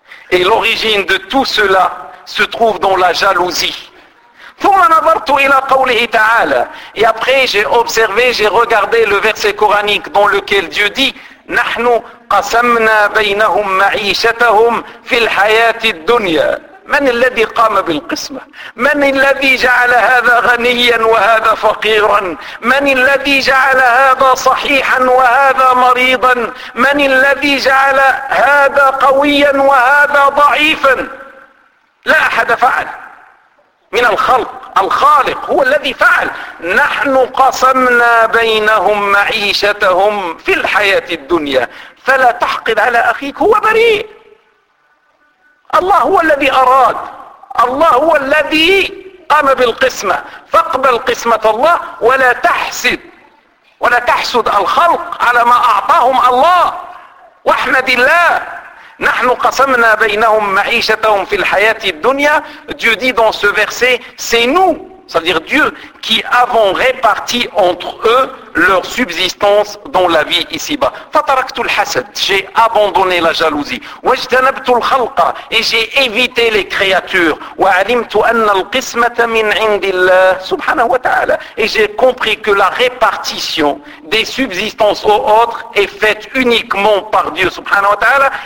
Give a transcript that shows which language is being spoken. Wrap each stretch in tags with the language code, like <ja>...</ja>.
<fr>Et l'origine de tout cela se trouve dans la jalousie.</fr> <ar>ثم نظرت إلى قوله تعالى.</ar> <fr>Et après j'ai observé, j'ai regardé le verset coranique dans lequel Dieu dit</fr> <ar>نحن قسمنا بينهم معيشتهم في الحياة الدنيا. من الذي قام بالقسمة؟ من الذي جعل هذا غنيا وهذا فقيرا؟ من الذي جعل هذا صحيحا وهذا مريضا؟ من الذي جعل هذا قويا وهذا ضعيفا؟ لا أحد فعل من الخلق، الخالق هو الذي فعل. نحن قسمنا بينهم معيشتهم في الحياة الدنيا فلا تحقد على أخيك. هو بريء، الله هو الذي أراد، الله هو الذي قام بالقسمة، فاقبل قسمة الله ولا تحسد، ولا تحسد الخلق على ما أعطاهم الله واحمد الله. نحن قسمنا بينهم معيشتهم في الحياة الدنيا.</ar> <fr>Dieu dit dans ce verset, c'est nous, c'est-à-dire Dieu, qui avons réparti entre eux leur subsistance dans la vie ici-bas.</fr> <ar>فتركت الحسد,</ar> <fr>j'ai abandonné la jalousie.</fr> <ar>واجتنبت الخلق,</ar> <fr>et j'ai évité les créatures.</fr> <ar>وعلمت أن القسمة من عند الله سبحانه وتعالى,</ar> <fr>et j'ai compris que la répartition des subsistances aux autres est faite uniquement par Dieu</fr> <ar>سبحانه وتعالى.</ar>